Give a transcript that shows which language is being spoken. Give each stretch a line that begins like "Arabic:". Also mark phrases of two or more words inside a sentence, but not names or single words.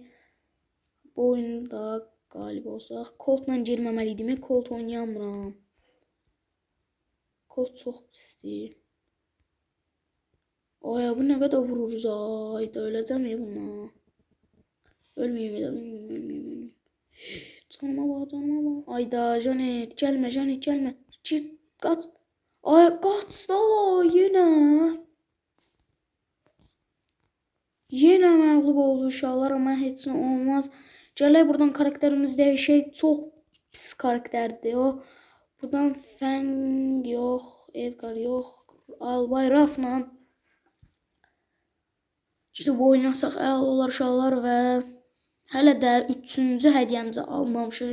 Azerbaijani: Bu oyunda qalib olsaq. Colt'la girməməliydim. Colt oynayamıram. Colt çox pisdir. Oya, bu nə qədər vururuz, ayda öləcəm buna.
Turkish: Ölmeyeyim. Canıma bak, canıma bak. Ayda Janet gelme, Janet gelme. Kaç. Ay kaç da yine.
Azerbaijani: Yine məğlub oldu uşaqlar, amma heç nə olmaz. Gələk buradan karakterimiz dəyişək. Çox pis karakterdir o. Buradan Feng yox, Edgar yox, Albayrafla işte bu oynasaq əla olar uşaqlar və hələ də 3-cü hədiyyəmizi almamışıq.